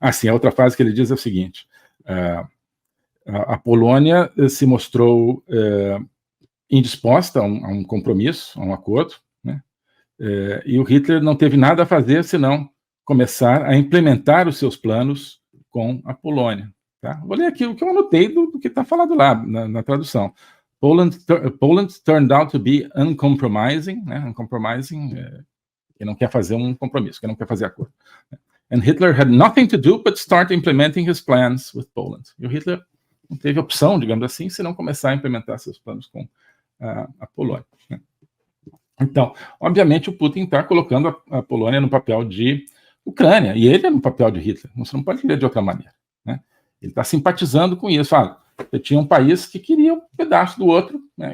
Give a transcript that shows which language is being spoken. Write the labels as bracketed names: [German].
[Portuguese] Sim, a outra frase que ele diz é o seguinte: a Polônia se mostrou indisposta a um compromisso, a um acordo, né? E o Hitler não teve nada a fazer senão começar a implementar os seus planos com a Polônia. Tá? Vou ler aqui o que eu anotei do que está falado lá na tradução. [English] Poland turned out to be uncompromising, né? [Portuguese] Uncompromising, que não quer fazer um compromisso, que não quer fazer acordo. [English] And Hitler had nothing to do but start implementing his plans with Poland. [Portuguese] E o Hitler não teve opção, digamos assim, senão começar a implementar seus planos com a Polônia, né? Então, obviamente, o Putin está colocando a Polônia no papel de Ucrânia, e ele é no papel de Hitler, você não pode ler de outra maneira, né? Ele está simpatizando com isso. Você tinha um país que queria um pedaço do outro, né?